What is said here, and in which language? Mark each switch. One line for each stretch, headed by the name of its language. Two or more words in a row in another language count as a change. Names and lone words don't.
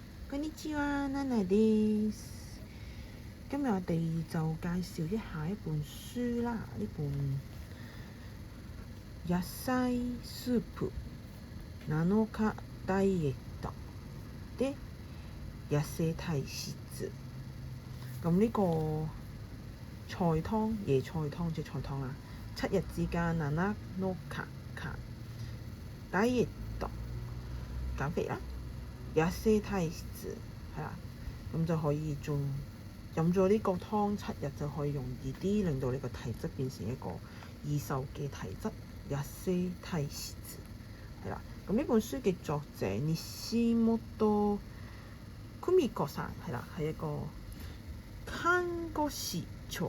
Japanese: こんにちは，娜娜です。
Cantonese: 今日我哋就介紹一下一本書啦，呢本野菜スープ7日ダイエットで痩せ體質。咁呢個菜湯椰菜湯即係菜湯啦，7日之間7 日ダイエット減肥啦，痩せ體質係啦，咁就可以做飲咗呢個湯7日就可以容易啲，令到你個體質變成一個易瘦嘅體質。痩せ體質係啦，咁呢本書嘅作者西本久美子さん係啦，係一個看護師長。